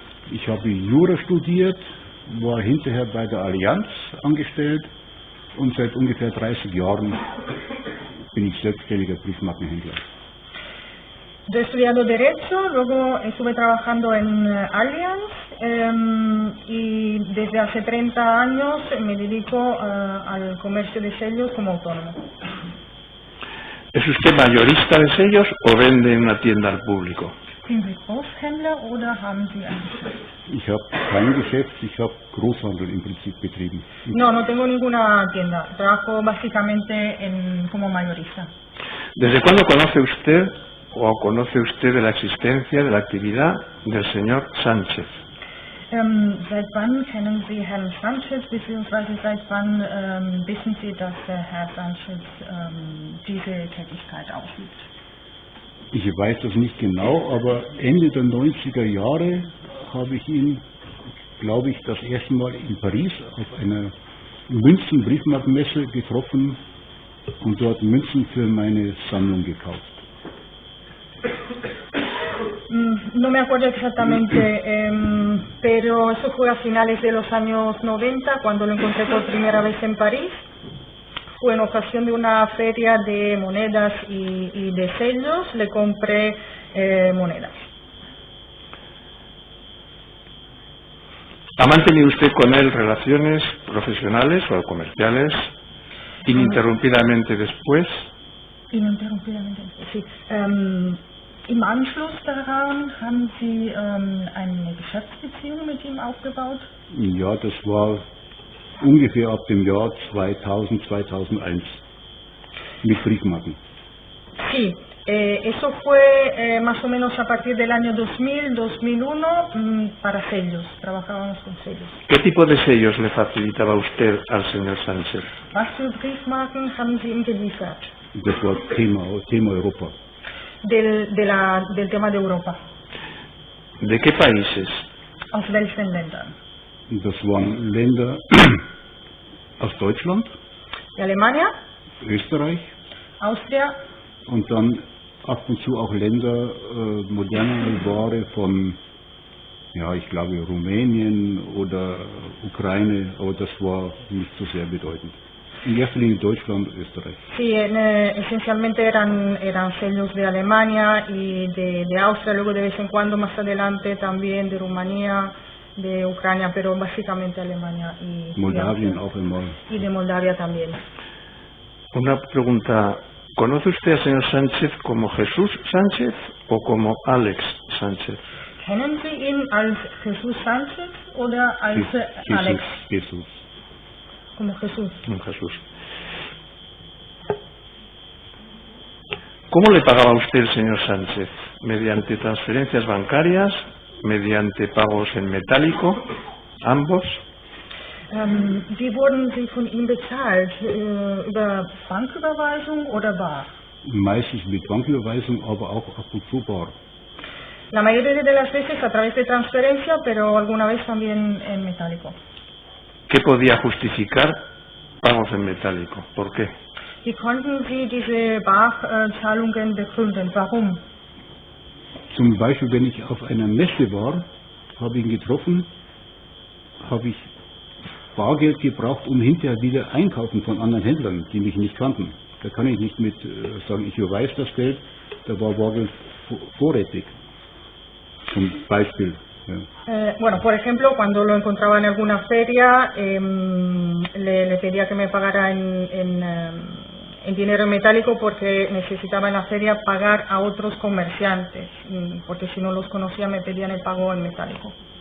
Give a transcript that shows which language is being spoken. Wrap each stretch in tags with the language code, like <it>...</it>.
<de>Ich habe Jura studiert, war hinterher bei der Allianz angestellt und seit ungefähr 30 Jahren bin ich selbstständiger Briefmarkenhändler.</de> <es>Yo he estudiado Derecho, luego estuve trabajando en Allianz y desde hace 30 años me dedico al comercio de sellos como autónomo. ¿Es usted mayorista de sellos o vende en una tienda al público?</es> <de>Sind Sie Großhändler oder haben Sie ein Geschäft? Ich habe kein Geschäft, ich habe Großhandel im Prinzip betrieben.</de> <es>No tengo ninguna tienda. Trabajo básicamente como mayorista. ¿Desde cuándo conoce usted o conoce usted de la existencia de la actividad del señor Sánchez?</es> <de>Seit wann kennen Sie Herrn Sanchez, beziehungsweise seit wann wissen Sie, dass Herr Sanchez diese Tätigkeit ausübt? Ich weiß das nicht genau, aber Ende der 90er Jahre habe ich ihn, glaube ich, das erste Mal in Paris auf einer Münzen-Briefmarkenmesse getroffen und dort Münzen für meine Sammlung gekauft.</de> <es>No me acuerdo exactamente, pero eso fue a finales de los años 90, cuando lo encontré por primera vez en París. Fue en ocasión de una feria de monedas y de sellos, le compré monedas. ¿Ha mantenido usted con él relaciones profesionales o comerciales ininterrumpidamente después? Ininterrumpidamente, sí.</es> <de>Im Anschluss daran haben Sie eine Geschäftsbeziehung mit ihm aufgebaut? Ja, das war ungefähr ab dem Jahr 2000, 2001 mit Briefmarken.</de> <es>Sí, eso fue más o menos a partir del año 2000, 2001 para sellos, trabajábamos con sellos. ¿Qué tipo de sellos le facilitaba usted al señor Sánchez?</es> <de>Was für Briefmarken haben Sie ihm geliefert? Das war Thema Europa.</de> <es>Del tema de Europa. ¿De qué países?</es> <de>Aus welchen Ländern? Das waren Länder aus Deutschland,</de> <es>De Alemania,</es> <de>Österreich</de> <es>Austria</es> <de>und dann ab und zu auch Länder modernere Ware von, ja, ich glaube Rumänien oder Ukraine, aber das war nicht so sehr bedeutend. En erster Linie Deutschland, Österreich.</de> <es>Sí, esencialmente eran sellos de Alemania y de Austria, luego de vez en cuando más adelante también de Rumanía, de Ucrania, pero básicamente Alemania y</es> <de>Moldavien auch einmal.</de> <es>Y de Moldavia también. Una pregunta. ¿Conoce usted al señor Sánchez como Jesús Sánchez o como Alex Sánchez?</es> <de>Kennen Sie ihn als Jesús Sánchez oder als Alex?</de> <es>Jesús. Como Jesús. Jesús. ¿Cómo le pagaba usted el señor Sánchez? ¿Mediante transferencias bancarias? ¿Mediante pagos en metálico? ¿Ambos?</es> <de>Wie wurden Sie von ihm bezahlt? Über Banküberweisung oder bar? Meistens mit Banküberweisung, aber auch ab und zu bar.</de> <es>La mayoría de las veces a través de transferencia, pero alguna vez también en metálico. ¿Qué podía justificar pagos en metálico? ¿Por qué?</es> <de>Wie konnten Sie diese Barzahlungen begründen? Warum? Zum Beispiel, wenn ich auf einer Messe war, habe ich ihn getroffen, habe ich Bargeld gebraucht, um hinterher wieder einkaufen von anderen Händlern, die mich nicht kannten. Da kann ich nicht mit sagen, ich überweise das Geld, da war Bargeld vorrätig. Zum Beispiel. Ja.</de> <es>Bueno, por ejemplo, cuando lo encontraba en alguna feria, le pedía que me pagara en dinero en metálico porque necesitaba en la feria pagar a otros comerciantes, porque si no los conocía me pedían el pago en metálico.</es>